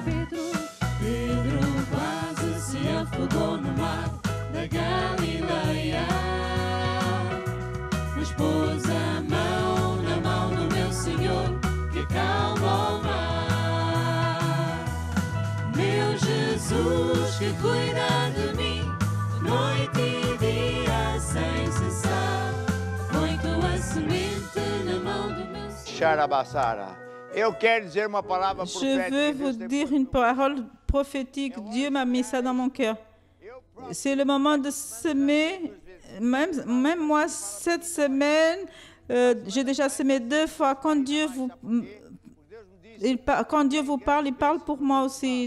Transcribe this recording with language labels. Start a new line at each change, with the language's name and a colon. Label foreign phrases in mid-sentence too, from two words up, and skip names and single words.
Portuguese: Pedro quase se afogou no mar da Galileia, mas pôs a mão na mão do meu Senhor que acalma o mar. Meu Jesus que cuida de mim noite e dia sem cessar. Põe tua semente na mão do meu Senhor. Xarabassara. Eu quero dizer uma palavra
French: Je
Portuguese: profética.
French: veux vous dire une parole prophétique. Dieu m'a mis ça dans mon cœur. C'est le moment de semer. Même moi, cette semaine, j'ai déjà semé 2 fois. Quand Dieu vous parle, il parle pour moi aussi.